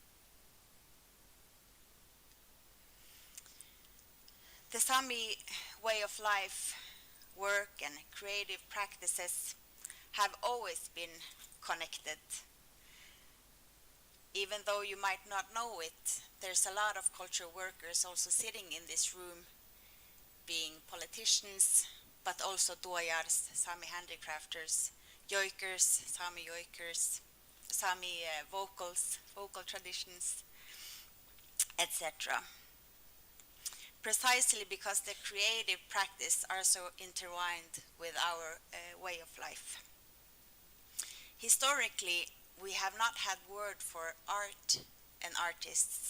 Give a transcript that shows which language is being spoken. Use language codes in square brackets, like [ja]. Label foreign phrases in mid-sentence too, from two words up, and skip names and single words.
[en] The Sámi way of life, work and creative practices have always been connected. Even though you might not know it, there's a lot of culture workers also sitting in this room, being politicians, but also tuojars, Sámi handicrafters, joikers, Sámi joikers, Sámi vocal traditions, etc. Precisely because the creative practice are so intertwined with our way of life. Historically, we have not had word for art and artists.